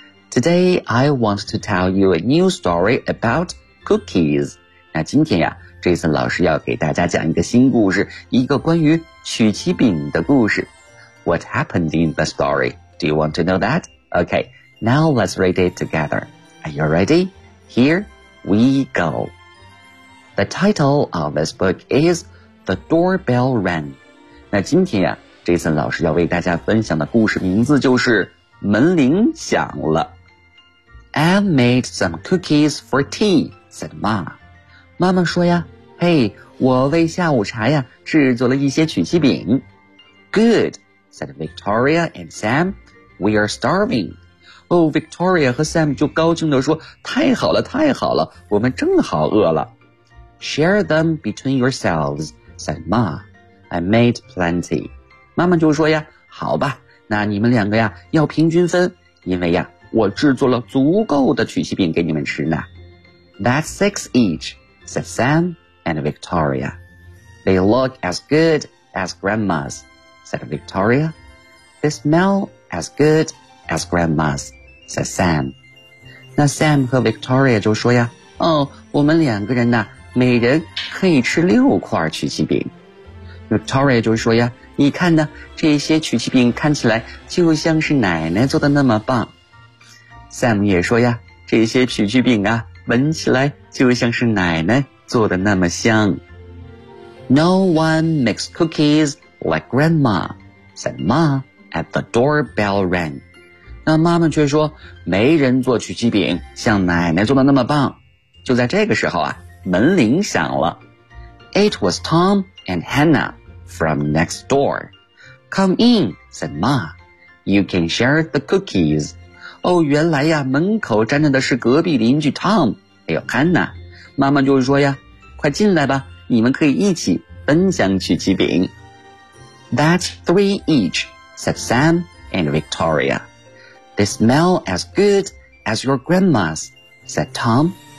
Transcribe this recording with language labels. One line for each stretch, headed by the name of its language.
English: Today, I want to tell you a new story about cookies.
Chinese: 那今天呀 ,Jason 老师要给大家讲一个新故事，一个关于曲奇饼的故事。
English: What happened in the story? Do you want to know that? Okay, now let's read it together. Are you ready? Here we go. The title of this book is The Doorbell Rang.
Chinese: 那今天呀 ,Jason 老师要为大家分享的故事名字就是门铃响了。
English: I made some cookies for tea, said Ma.
Chinese: 妈妈说呀嘿我为下午茶呀制作了一些曲奇饼。
English: Good, said Victoria and Sam. We are starving.
Chinese: Victoria 和 Sam 就高兴地说太好了太好了我们正好饿了。
English: Share them between yourselves, said Ma. I made plenty.
Chinese: 妈妈就说呀，好吧，那你们两个呀，要平均分，因为呀，我制作了足够的曲奇饼给你们吃呢。
English: That's six each, said Sam and Victoria. They look as good as grandma's, said Victoria. They smell as good as grandma's, said Sam.
Chinese: 那 Sam 和 Victoria 就说呀，哦，我们两个人呢，每人可以吃六块曲奇饼。 Victoria 就说呀，你看呢，这些曲奇饼看起来就像是奶奶做的那么棒。 Sam 也说呀，这些曲奇饼啊，闻起来就像是奶奶做的那么香。
English: No one makes cookies like grandma, said Ma at the doorbell rang.
Chinese: 那妈妈却说，没人做曲奇饼像奶奶做的那么棒。就在这个时候啊，门铃响了。
English: It was Tom and Hannah from next door. Come in, said Ma. You can share the cookies.
Chinese: 哦，原来呀，门口站着的是隔壁邻居 Tom, 还有 Hannah。妈妈就说呀，快进来吧，你们可以一起分享曲奇饼。
English: That's three each, said Sam and Victoria. They smell as good as your grandma's, said Tom.